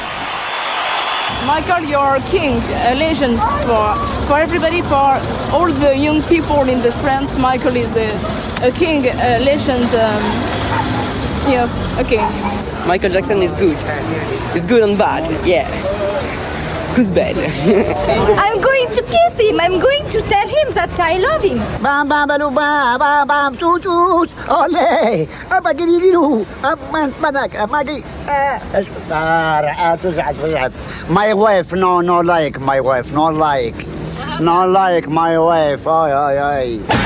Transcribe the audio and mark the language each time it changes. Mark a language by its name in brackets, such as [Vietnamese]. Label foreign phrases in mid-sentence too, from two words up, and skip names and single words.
[English] Michael, you're a king, a legend for everybody, for all the young people in the France. Michael is a king, a legend. Yes, a king. Michael Jackson is good. He's good and bad, yeah. Who's bad? I'm going to kiss him. I'm going to tell him that I love him. Bam bam bam bam bam bam choo choo ole abagiriru banak magi my wife no like my wife no like my wife ay